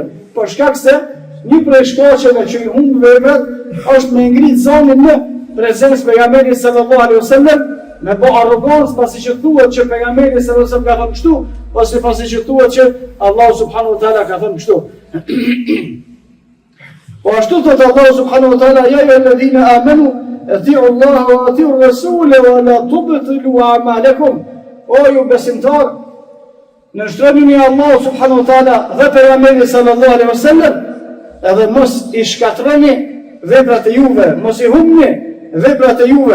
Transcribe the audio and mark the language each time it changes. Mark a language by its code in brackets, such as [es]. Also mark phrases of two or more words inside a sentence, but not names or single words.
[sq] Por shkak se një prej shkaqeve që i humb veprat është me ngrit zonën në prezencë pejgamberit [ar] صلى الله عليه وسلم, [sq] me bë arrogancë pasi që thuhet që pejgamberi [ar] صلى الله عليه وسلم [sq] ka thënë kështu, ose pasi që thuhet që Allahu [ar] سبحانه وتعالى [sq] ka thënë kështu. Po ashtu thot [ar] الله سبحانه وتعالى يا أيها الذين آمنوا أطيعوا الله وأطيعوا الرسول ولا تبطلوا أعمالكم." [sq] O ju besimtar, nështroni Allahu [ar] سبحانه وتعالى [sq] dhe pejgamberin [ar] صلى الله عليه وسلم, [sq] edhe mos i shkatroni veprat e juve, mos i humbni veprat e juve.